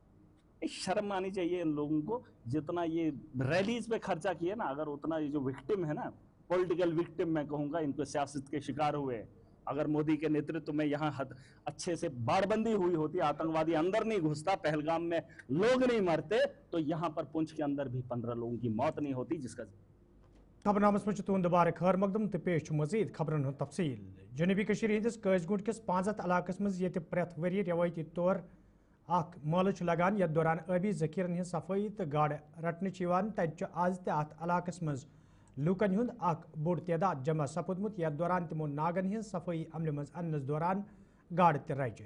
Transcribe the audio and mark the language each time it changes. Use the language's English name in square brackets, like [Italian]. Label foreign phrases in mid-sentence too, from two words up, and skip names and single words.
[Hindi] शर्म आनी चाहिए इन लोगों को। जितना ये रैलीज पे खर्चा किया ना, अगर उतना ये जो विक्टिम है ना, [English] political victim [Hindi] मैं कहूंगा, इनको सियासत के शिकार हुए, अगर मोदी के नेतृत्व में यहाँ अच्छे से बाड़बंदी हुई होती, आतंकवादी अंदर नहीं घुसता, पहलगाम में लोग नहीं मरते, तो यहाँ पर पुंछ के अंदर भी 15 लोगों की मौत नहीं होती। जिसका [Kashmiri] खबरनामस में तुंद बार खैर मकदम तो पेश मजीद खबरन हूं तफसील। जनूबी हंदिस काजगुंड किस 5 इलाकस मज प्रेथ वरी रवायती तौर माल लगान, यथ दौरान आबी जखीरन हज सफाई तो गाड़ रटन तत आज तथ इलाकस मज लूकन हुंद बोड़ तादाद जमा सपुदमुत, यथ दौरान तमो नागन हज सफाई अमल मज अनस दौरान गाड़ त रज।